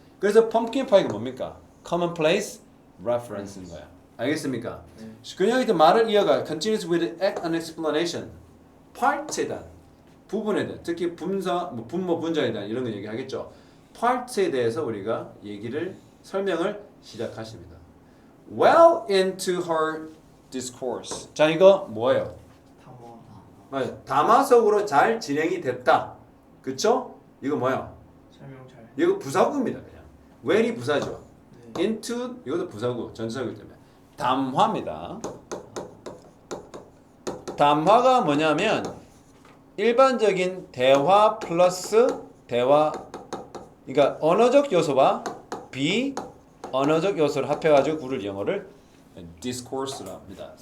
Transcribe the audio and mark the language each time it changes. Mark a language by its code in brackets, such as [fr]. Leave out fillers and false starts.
[ko] 그래서 펌킨 파이가 뭡니까? [en] commonplace reference [ko] 인 거야. 알겠습니까? 네. 그냥 이제 말을 이어가 [en] continues with an explanation. [ko] part에 대한 부분에 대한 특히 분사, 분모, 분자에 대한 이런 거 얘기하겠죠. part에 대해서 우리가 설명을 시작하십니다. [en] Well into her discourse. [ko] 자, 이거 뭐예요? 담화. 맞아요. 담화 속으로 잘 진행이 됐다. 그쵸? 이거 뭐야? 설명 잘. 이거 부사구입니다. 그냥. well이 부사죠. 네. into 이것도 부사구, 전치사구이기 때문에 담화입니다. 담화가 뭐냐면 일반적인 대화 플러스 대화, 그러니까 언어적 요소와 비언어적 요소를 합해가지고 구를 영어를 discourse라 합니다.